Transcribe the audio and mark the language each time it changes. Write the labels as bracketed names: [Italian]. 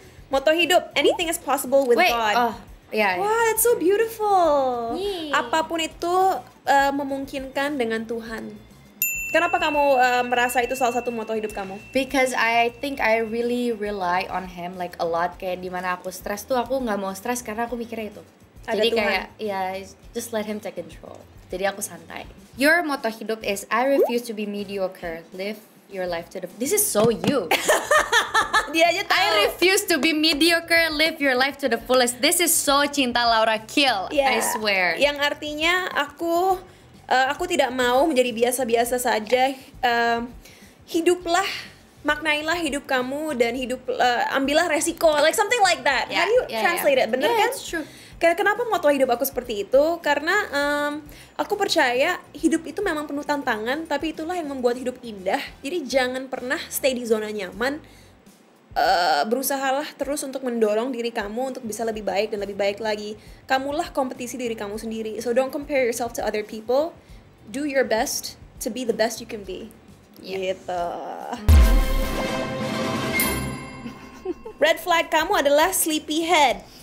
[Indonesian] Moto hidup, [English] anything is possible with God. Oh, yeah. Wow, that's so beautiful. Yay. [Indonesian] Apapun itu memungkinkan dengan Tuhan. Kenapa kamu merasa itu salah satu moto hidup kamu? [English] Because I think I really rely on him like a lot. [Indonesian] Kayak dimana aku stres tuh aku nggak mau stres karena aku mikirnya itu. Ada Jadi Tuhan. kayak [English] just let him take control. [Indonesian] Jadi aku santai. [English] Your moto hidup is I refuse to be mediocre. Live your life to the. This is so you. [Indonesian] Dia aja tahu. [English] I refuse to be mediocre. Live your life to the fullest. This is so Cinta Laura Kill. Yeah. I swear. [Indonesian] Yang artinya aku tidak mau menjadi biasa-biasa saja. Hiduplah, maknailah hidup kamu dan ambillah resiko, [English] like something like that. Yeah, How do you yeah, translate it? [Indonesian] Bener kan? [English] It's true. [Indonesian] Kenapa moto hidup aku seperti itu? Karena aku percaya hidup itu memang penuh tantangan, tapi itulah yang membuat hidup indah. Jadi jangan pernah stay di zona nyaman. Berusahalah terus untuk mendorong diri kamu untuk bisa lebih baik dan lebih baik lagi. Kamulah kompetisi diri kamu sendiri. [English] So don't compare yourself to other people. Do your best to be the best you can be. Yeah. [Indonesian] Gitu. Red flag kamu adalah sleepyhead.